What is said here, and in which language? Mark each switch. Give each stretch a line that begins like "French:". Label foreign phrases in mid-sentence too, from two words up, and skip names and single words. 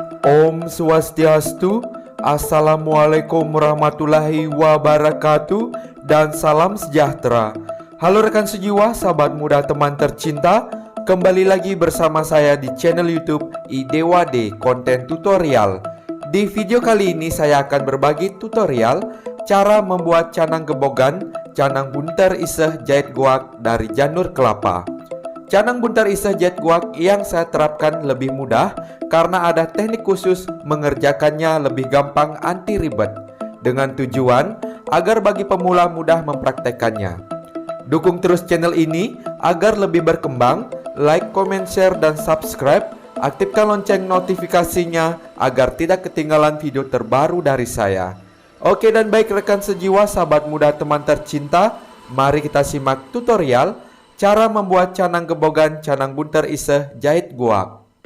Sanskrit: Om Swastiastu,
Arabic: السلام عليكم ورحمة الله وبركاته,
Indonesian: dan salam sejahtera. Halo rekan sejiwa, sahabat muda, teman tercinta. Kembali lagi bersama saya di channel YouTube IDewade Konten Tutorial. Di video kali ini saya akan berbagi tutorial cara membuat canang gebogan, canang bunter iseh jait goak dari janur kelapa. Canang bunter iseh jait goak yang saya terapkan lebih mudah karena ada teknik khusus mengerjakannya lebih gampang, anti ribet, dengan tujuan agar bagi pemula mudah mempraktekannya. Dukung terus channel ini agar lebih berkembang.
English: Like, comment, share,
Indonesian: dan subscribe. Aktifkan lonceng notifikasinya agar tidak ketinggalan video terbaru dari saya. Oke, dan baik rekan sejiwa, sahabat muda, teman tercinta, mari kita simak tutorial cara membuat canang gebogan canang bunter iseh jait goak.